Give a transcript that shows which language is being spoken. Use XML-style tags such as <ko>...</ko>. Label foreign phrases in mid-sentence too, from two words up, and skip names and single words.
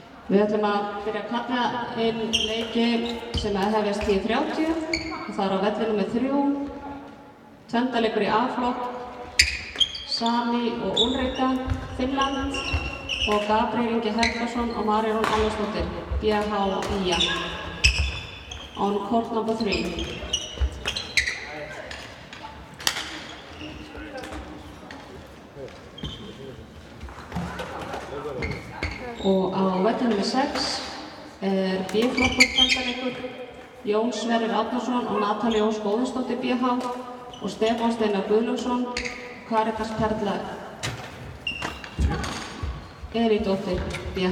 <is>Við ætlum að byrja að kalla inn leiki sem hefjast 10:30 og það er á vellinum með 3. Tvendaleikur í A-flokk, Sami og Ulrika, Finnland og Gabriel Ingi Helgason og María Rún Alvarsdóttir, BH IA.</is> <en>On court number 3.</en> <is>Og á vellinum með 6 er B-flokkur tvendaleikur, Jón Sverrir Árnason og Natalía Ósk Óðinsdóttir BH og Stefán Steinar Guðlaugsson, Karitas Perla Elídóttir BH.</is>